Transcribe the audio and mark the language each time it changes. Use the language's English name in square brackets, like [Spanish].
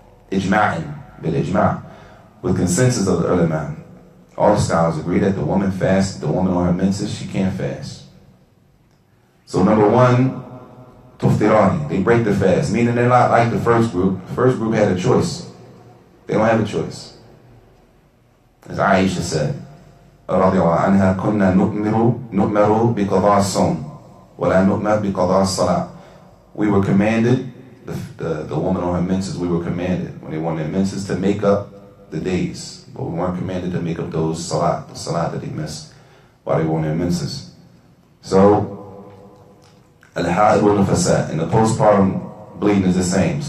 [English] Ijma'in, bil ijma', with consensus of the ulama. All the scholars agree that the woman on her menses, she can't fast. So number one, Tuftirani, they break the fast, meaning they're not like the first group. The first group had a choice. They don't have a choice. As Aisha said, [Arabic] رضي الله عنها, كنا نؤمر بقضاء الصوم ولا نؤمر بقضاء الصلاة. [English] We were commanded, the woman on her menses, we were commanded when they were on their menses to make up the days, but we weren't commanded to make up the salat that they missed while they were on their menses. So al-ha'id wal-nufasa, and the postpartum bleeding is the same.